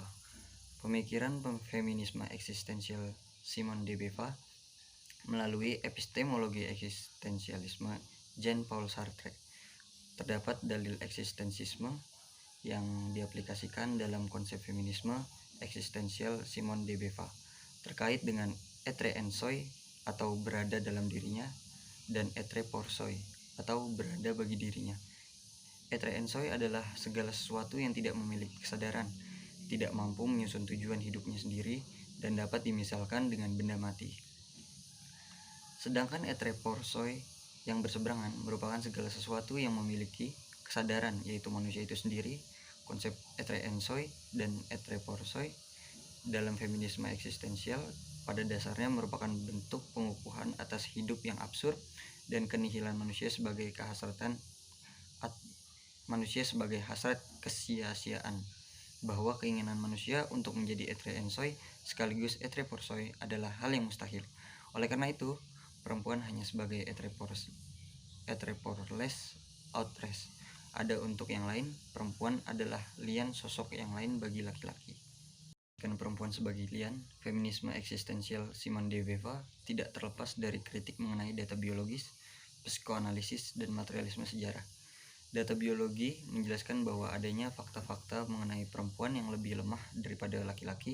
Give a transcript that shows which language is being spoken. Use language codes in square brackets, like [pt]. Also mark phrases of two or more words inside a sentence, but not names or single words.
[id] Pemikiran feminisme eksistensial Simone de Beauvoir melalui epistemologi eksistensialisme Jean-Paul Sartre. Terdapat dalil eksistensisme yang diaplikasikan dalam konsep feminisme eksistensial Simone de Beauvoir terkait dengan [fr] être en soi [id] atau berada dalam dirinya dan [fr] être pour soi [id] atau berada bagi dirinya. [fr] Être en soi [id] adalah segala sesuatu yang tidak memiliki kesadaran, tidak mampu menyusun tujuan hidupnya sendiri, dan dapat dimisalkan dengan benda mati. Sedangkan [fr] être pour soi [id] yang berseberangan merupakan segala sesuatu yang memiliki kesadaran, yaitu manusia itu sendiri. Konsep [fr] être en soi [id] dan [fr] être pour soi [id] dalam feminisme eksistensial pada dasarnya merupakan bentuk pengukuhan atas hidup yang absurd dan kenihilan manusia sebagai hasrat kesia-siaan, bahwa keinginan manusia untuk menjadi [fr] être en soi [id] sekaligus [fr] être pour soi [id] adalah hal yang mustahil. Oleh karena itu, perempuan hanya sebagai [fr] être pour les autres, [id] ada untuk yang lain. Perempuan adalah lian sosok yang lain bagi laki-laki. Dan perempuan sebagai lian, feminisme eksistensial Simone de Beauvoir tidak terlepas dari kritik mengenai data biologis, psikoanalisis, dan materialisme sejarah. Data biologi menjelaskan bahwa adanya fakta-fakta mengenai perempuan yang lebih lemah daripada laki-laki.